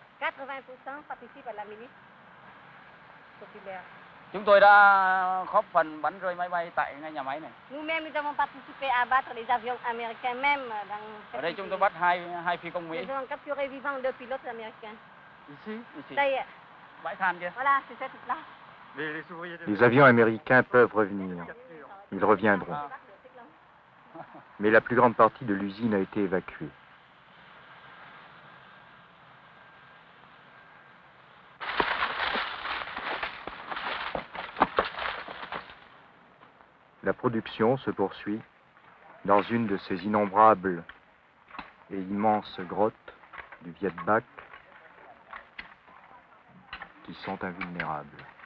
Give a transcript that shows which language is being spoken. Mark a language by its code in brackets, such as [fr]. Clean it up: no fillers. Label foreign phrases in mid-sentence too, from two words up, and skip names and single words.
[fr] 80% participent à la milice populaire. [vi] Chúng tôi đã góp phần bắn rơi máy bay tại ngay nhà máy này. [fr] Nous-mêmes, nous avons participé à battre les avions américains même dans [vi] Ở đây chúng tôi bắt hai phi công Mỹ. [fr] Nous avons capturé vivants 2 pilotes américains. Ici. [vi] Đây ạ. Bãi than kia. [fr] Voilà, c'est cette là. Les avions américains peuvent revenir. Ils reviendront. Mais la plus grande partie de l'usine a été évacuée. La production se poursuit dans une de ces innombrables et immenses grottes du Viet Bac qui sont invulnérables.